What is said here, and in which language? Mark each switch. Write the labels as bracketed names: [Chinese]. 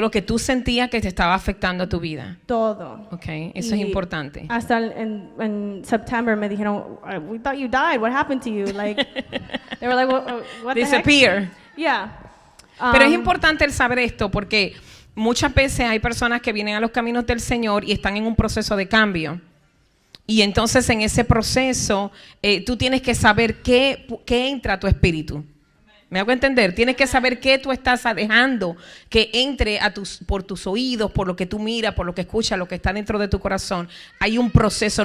[Spanish] lo que tú sentías que te estaba afectando a tu vida. Todo. Ok, eso es Y importante. Hasta en September me dijeron, [English] we thought you died. What happened to you? Like, they were like, what the heck? Disappear. Yeah. [Spanish] Pero es importante el saber esto porque muchas veces hay personas que vienen a los caminos del Señor y están en un proceso de cambio. Y entonces en ese proceso tú tienes que saber qué entra a tu espíritu. ¿Me hago entender? Tienes que saber qué tú estás dejando que entre por tus oídos, por lo que tú miras, por lo que escuchas, lo que está dentro de tu corazón. Hay un proceso.